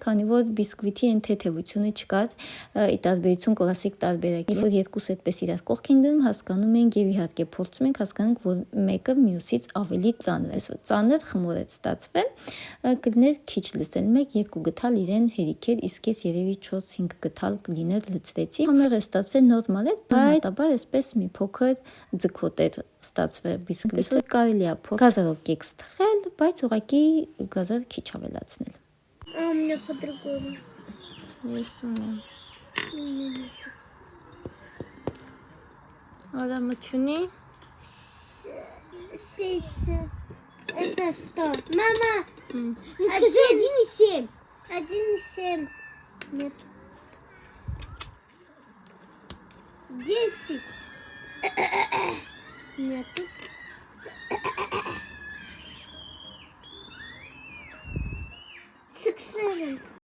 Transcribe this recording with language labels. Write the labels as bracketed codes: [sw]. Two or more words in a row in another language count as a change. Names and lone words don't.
[hy] քանի որ բիսկվիտի այն թեթևությունը չկար, ի տարբերություն կլասիկ տարբերակի, որ երկուս այդպես իրար կողք են դնում, հասկանում ենք եւ իհարկե փորձում ենք հասկանանք, որ մեկը մյուսից ավելի ծանր է։ Ծանր խմորեց ստացվել, կլիներ քիչ լցել, 1-2 գթալ իրեն հերիքեր, իսկ ես երևի 4-5 գթալ կլիներ լցրեցի։ Համեղ է ստացվել նորմալ է, բայց ապա այսպես մի փոքր ձգոտ է ստացվել բիսկվիտը, կարելի է գազարով կեքս թխել, բայց ուղղակի գազար քիչ ավելացնել։ [ru] А у меня по-другому. [hy] Ես ունեմ։ Ադամը [ru] Это что? Мама! 1,7. 1,7. Нет. 10. Нету. 6, 7.